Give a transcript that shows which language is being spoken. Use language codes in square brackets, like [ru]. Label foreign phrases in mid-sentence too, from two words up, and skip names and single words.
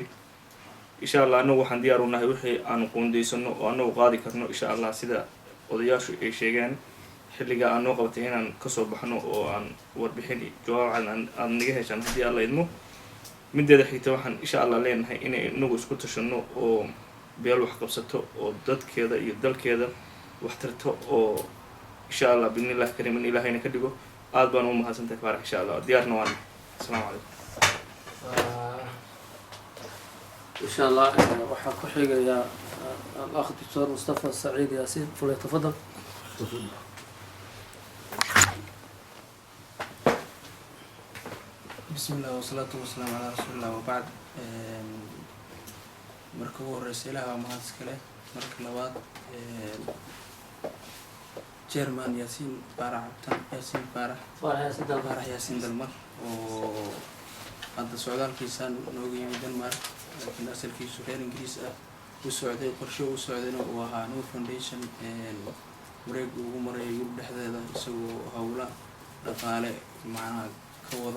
[ar] إن شاء الله [so] annagu waxaan diyaar u nahay wixii aan qoondeysano oo annagu qaadi karno [ar] إن شاء الله [so] sida odayaashu ay sheegeen xilliga aan noo qabatay inaan ka soo baxno oo aan warbixin jawaab aan naga heshaan haddii alla idmo. mideeda xigta waxaan [ar] إن شاء الله [so] leenahay inay inagu isku tashano oo beel wax qabsato oo dadkeeda iyo dalkeeda wax tarto oo [ar] إن شاء الله بإذن الله الكريم [so] in ilaahayna ka dhigo. aad baan u mahadsantahay Farax [ar] إن شاء الله [so] diyaarna waan. [ar] السلام عليكم. إن شاء الله [so] waxaa ku xigaya [ar] الأخ دكتور مصطفى سعيد ياسين فليتفضل. بسم الله والصلاة والسلام على رسول الله وبعد. [so] marka ugu horeysa ilaah waa mahad iska leh. marka labaad chairman Yaasiin Farax Yaasiin Dalmar oo hadda socdaalkiisaan nooga yimid Denmark laakiin asalkiisu reer Ingiriis ah u socday qorshe u socdayna uu ahaa Noor Foundation wareeg ugu maray Yurub dhexdeeda isagoo hawla dhaqaale macnaha ka wada.